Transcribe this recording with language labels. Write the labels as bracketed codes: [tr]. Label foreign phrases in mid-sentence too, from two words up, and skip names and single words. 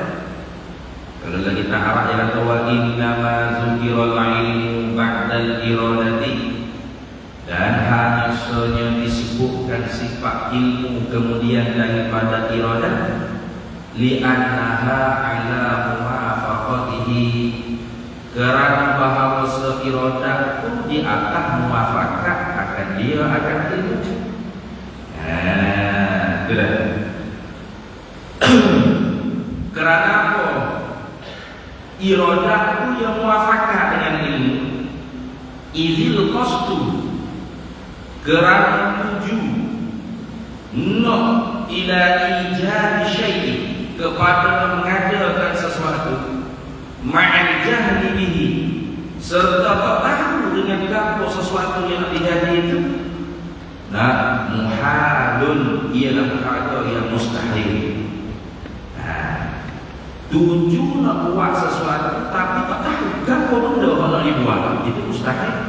[ms] Kalau kita arah yang tahu [ar] إنما ذكر العلم بعد الإرادة, [ms] dan hanya saja disebutkan sifat ilmu kemudian daripada iradah, [ar] لأنها على موافقته, [ms] kerana bahawa iradah itu di atas muwafaqat akan dia akan ilmu. Kerana apa? Iradah itu yang muwafaqat dengan ilmu. [ar] إذ القصد, [ms] kerana tuju nak [ar] إلى إيجاد شيء, [ms] kepada mengadakan sesuatu, [ar] مع الجهل به, [ms] serta tak tahu dengan apa sesuatu yang dijadi itu, nah muhalun, ialah perkara yang mustahil. Tuju nak buat sesuatu tapi tak tahu apa benda nak dibuat, itu mustahil.